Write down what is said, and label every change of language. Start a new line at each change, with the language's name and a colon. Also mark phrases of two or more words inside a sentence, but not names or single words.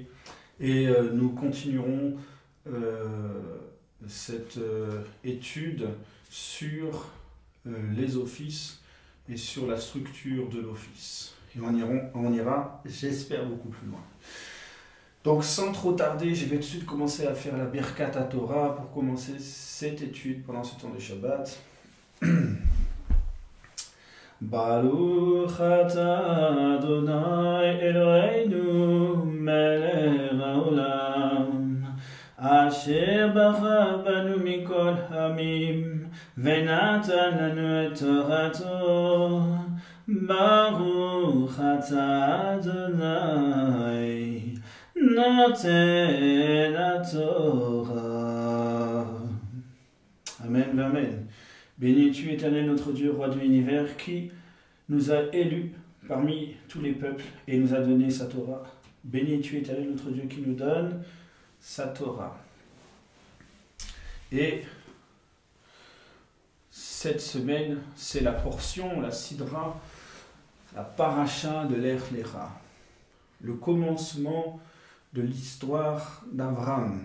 French: Et nous continuerons cette étude sur les offices et sur la structure de l'office. Et on ira, j'espère, beaucoup plus loin. Donc sans trop tarder, je vais tout de suite commencer à faire la
Hebrew: ברכת תורה
French: pour commencer cette étude pendant ce temps de Shabbat.
Hebrew: ברוך אתה ה' אלוהינו מלך העולם אשר בחר בנו מכל העמים ונתן לנו את תורתו ברוך אתה ה' נותן התורה. Amen, amen.
French: Béni tu, Éternel, notre Dieu, roi de l'univers, qui nous a élus parmi tous les peuples et nous a donné sa Torah. Béni tu, Éternel, notre Dieu, qui nous donne sa Torah. Et cette semaine, c'est la portion, la sidra, la paracha de l'Ech Lecha, le commencement de l'histoire d'Avram.